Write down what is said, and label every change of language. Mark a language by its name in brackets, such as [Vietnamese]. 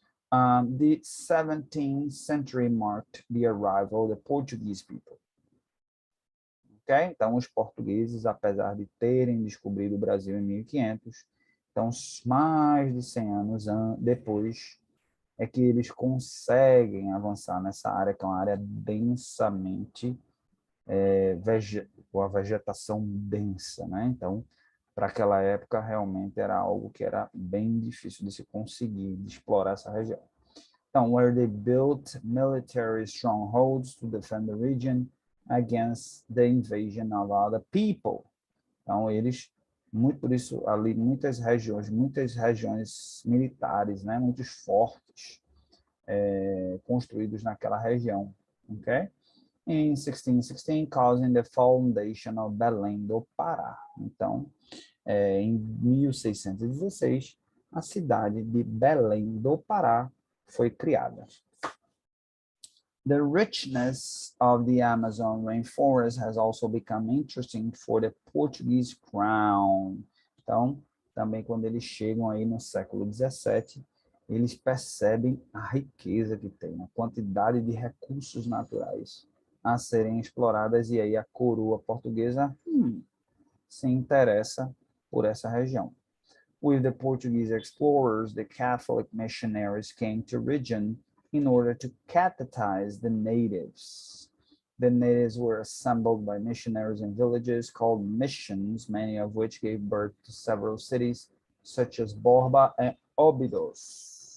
[English] The 17th century marked the arrival of the Portuguese people. Okay? [Portuguese] Então, os portugueses, apesar de terem descobrido o Brasil em 1500, então, mais de 100 anos depois, é que eles conseguem avançar nessa área, que é uma área densamente, a vegetação densa, né? Então, para aquela época, realmente era algo que era bem difícil de se conseguir, de explorar essa região. [English] Então, where they built military strongholds to defend the region against the invasion of other people. [Portuguese] Então, eles, muito por isso, ali, muitas regiões militares, né? Muitos fortes construídos naquela região, ok? [English] In 1616, causing the foundation of Belém do Pará. [Portuguese] Então, em 1616, a cidade de Belém do Pará foi criada. [English] The richness of the Amazon rainforest has also become interesting for the Portuguese crown. [Portuguese] Então, também quando eles chegam aí no século XVII, eles percebem a riqueza que tem, a quantidade de recursos naturais a serem exploradas, e aí a coroa portuguesa se interessa por essa região. [English] With the Portuguese explorers, the Catholic missionaries came to region in order to catechize the natives. The natives were assembled by missionaries in villages called missions, many of which gave birth to several cities, such as Borba and Óbidos.